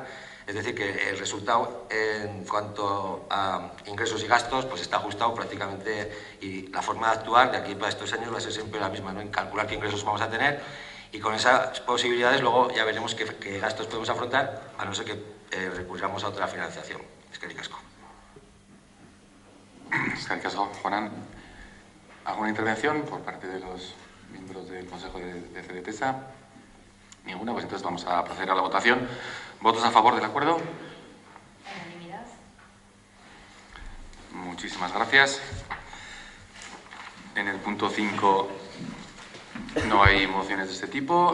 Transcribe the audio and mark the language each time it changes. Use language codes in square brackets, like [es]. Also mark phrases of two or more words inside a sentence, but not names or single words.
[es] Es decir, que el resultado en cuanto a ingresos y gastos pues está ajustado prácticamente, y la forma de actuar de aquí para estos años va a ser siempre la misma, ¿no? En calcular qué ingresos vamos a tener, y con esas posibilidades luego ya veremos qué gastos podemos afrontar, a no ser que recurramos a otra financiación. [eu] Eskerrik asko. Eskerrik asko, Juanan. [es] ¿Alguna intervención por parte de los miembros del Consejo de CDTESA? Ninguna, pues entonces vamos a proceder a la votación. ¿Votos a favor del acuerdo? Unanimidad. Muchísimas gracias. En el punto 5 no hay mociones de este tipo.